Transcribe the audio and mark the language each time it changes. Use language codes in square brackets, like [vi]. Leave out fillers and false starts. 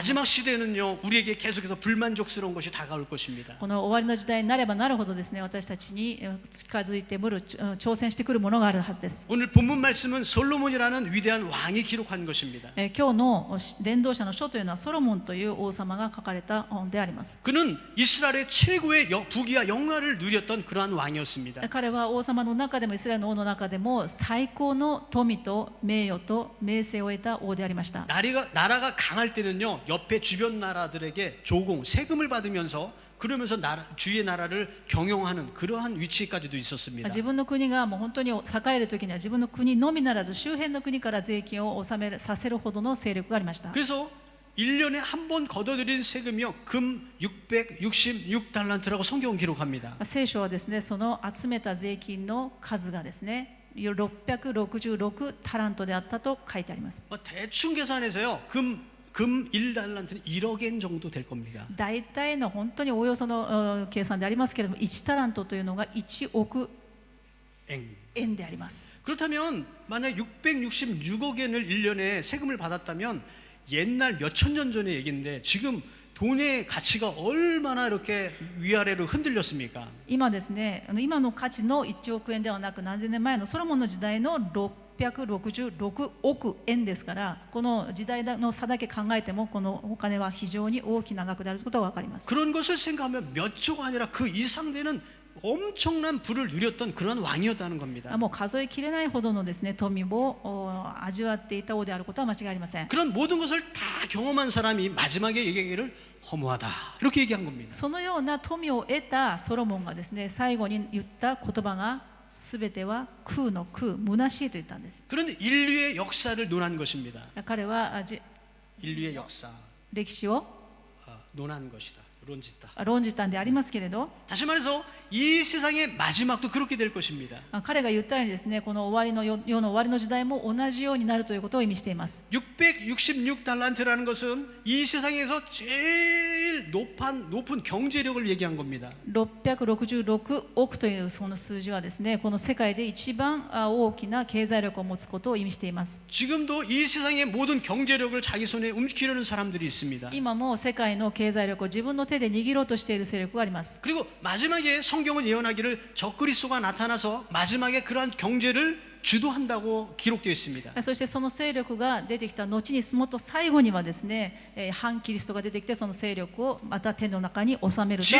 [ko] 마지막 시대는요 우리에게 계속해서 불만족스러운 것이 다가올 것입니다. [ja] この終わりの時代になればなるほどですね、私たちに近づいてくる、挑戦してくるものがあるはずです。 [ko] 오늘 본문 말씀은 솔로몬이라는 위대한 왕이 기록한 것입니다. [ja] 今日の伝道者の書というのはソロモンという王様が書かれた本であります。 [ko] 그는 이스라엘의 최고의 부귀와 영화를 누렸던 그러한 왕이었습니다. [ja] 彼は王様の中でもイスラエルの王の中でも最高の富と名誉と名声を得た王でありました。 [ko] 나라가 강할 때는요 옆에 주변 나라들에게 조공 세금을 받으면서 그러면서 주의 나라를 경영하는 그러한 위치까지도 있었습니다. 自分の国がもう本当に栄える時には自分の国のみならず周辺の国から税金を納めさせるほどの勢力がありました。 그래서 1년에 한 번 걷어들인 세금이요 금 666달란트라고 성경은 기록합니다. [ja] 聖書はですね、その集めた税金の数がですね、666タラントであったと書いてあります。 [ko] 대충 계산해서요 금 1달란트는 1억 엔 정도 될 겁니다. [ja] 大体の本当におよその計算でありますけれども、1タラントというのが1億 엥. 円であります。 [ko] 그렇다면 만약 666억 엔을 1년에 세금을 받았다면 옛날 몇천 년 전의 얘기인데 지금 돈의 가치가 얼마나 이렇게 위아래로 흔들렸습니까? [ja] 今ですね、今の価値の1億円ではなく、何千年前のソロモンの時代の666億円ですから、この時代の差だけ考えても、このお金は非常に大きな額であることが分かります。 [ko] 그런 것을 생각하면 몇 조가 아니라 그 이상 되는 엄청난 부를 누렸던 그런 왕이었다는 겁니다. [ja] もう数えきれないほどのですね、富を味わっていた王であることは間違いありません。 [ko] 그런 모든 것을 다 경험한 사람이 마지막에 얘기하기를 허무하다 이렇게 얘기한 겁니다. [ja] そのような富を得たソロモンがですね、最後に言った言葉が、すべては空の空、虚しいと言ったんです。 [ko] 그런데 인류의 역사를 논한 것입니다. [ja] 彼は [ko] 인류의 역사 [ja] 歴史を [ko] 논한 것이다. 론짓다. [ja] 論じたんでありますけれど、 [ko] 다시 말해서 이 세상의 마지막도 그렇게 될 것입니다. [ja] 彼が言ったようにですね、この終わりの世の終わりの時代も同じようになるということを意味しています。 [ko] 666달란트라는 것은 이 세상에서 제일 높은 경제력을 얘기한 겁니다. [ja] 666億というその数字はですね、この世界で一番大きな経済力を持つことを意味しています。 [ko] 지금도 이 세상의 모든 경제력을 자기 손에 움키려는 사람들이 있습니다. [ja] 今も世界の経済力を自分の手で握ろうとしている勢力があります。 [ko] 그리고 마지막에 성경은 예언하기를 적그리스도가 나타나서 마지막에 그러한 경제를 주도한다고 기록되어 있습니다. [ja] そしてその勢力が出てきた後に、もっと最後にはですね、反キリストが出てきて、その勢力をまた手の中に収めるとあ